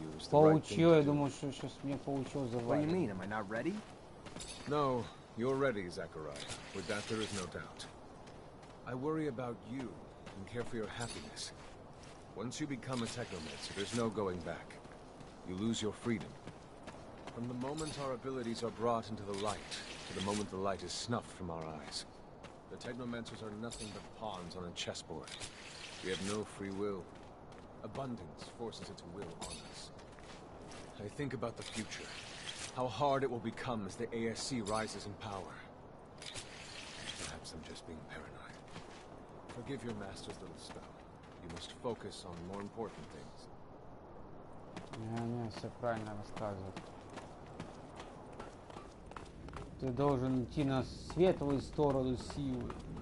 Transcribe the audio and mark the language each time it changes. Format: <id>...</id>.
<ru>Получил, я думал, что сейчас мне получил завалить.</ru> <en>What do you mean? Am I not ready? No, you're ready, Zachariah. With that, there is no doubt. I worry about you and care for your happiness. Once you become a Technomancer, there's no going back. You lose your freedom. From the moment our abilities are brought into the light, to the moment the light is snuffed from our eyes, the Technomancers are nothing but pawns on a chessboard. We have no free will. Abundance forces its will on us. I think about the future, how hard it will become as the ASC rises in power. Perhaps I'm just being paranoid. Forgive your master's little spell. You must focus on more important things.</en> <ru>Не, все правильно рассказывает. Ты должен идти на светлую сторону силы.</ru>